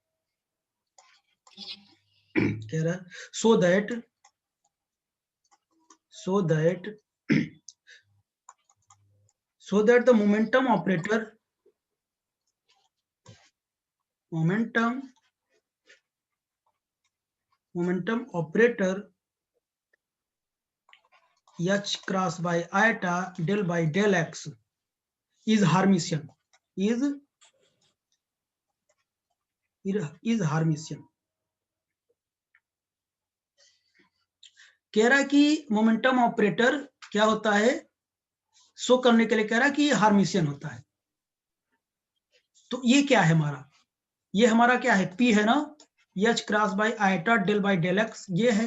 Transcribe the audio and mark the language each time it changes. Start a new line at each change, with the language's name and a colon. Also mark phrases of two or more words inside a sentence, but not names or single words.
Hindi: कह रहा है
English: so that the momentum operator H cross by iota del by del x is Hermitian, is Hermitian।
Hindi: कह रहा है कि
English: momentum operator
Hindi: क्या होता है, शो करने के लिए कह रहा है कि ये हार्मिशियन होता है। तो ये क्या है हमारा, ये हमारा क्या है, P है ना,
English: H cross by iota del by del x,
Hindi: ये है।